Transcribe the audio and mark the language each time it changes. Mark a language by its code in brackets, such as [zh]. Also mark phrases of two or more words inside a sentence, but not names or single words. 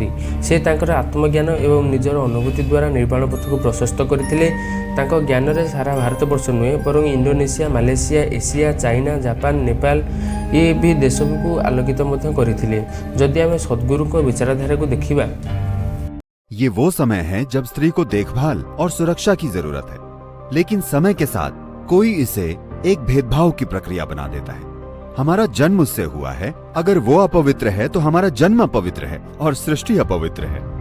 [or] ସେ ତାଙ୍କର ଆତ୍ମଜ୍ଞାନ ଏବଂ ନିଜର ଅନୁଭୂତି ଦ୍ୱାରା ନିର୍ବାଣ ପଥକୁ ପ୍ରଶସ୍ତ କରିଥିଲେ। ତାଙ୍କ ଜ୍ଞାନରେ ସାରା ଭାରତବର୍ଷ ନୁହେଁ ବରଂ ଇଣ୍ଡୋନେସିଆ, ମାଲେସିଆ, ଏସିଆ, ଚାଇନା, ଜାପାନ, ନେପାଳ ଏ ବି ଦେଶକୁ ଆଲୋକିତ ମଧ୍ୟ କରିଥିଲେ। ଯଦି ଆମେ ସଦ୍ଗୁରୁଙ୍କ ବିଚାରଧାରାକୁ ଦେଖିବା [hi] ये वो समय है जब स्त्री को देखभाल और सुरक्षा की जरूरत है, लेकिन समय के साथ कोई इसे एक भेदभाव की प्रक्रिया बना देता है। हमारा जन्म उससे हुआ है, अगर वो अपवित्र है तो हमारा जन्म अपवित्र है और सृष्टि अपवित्र है।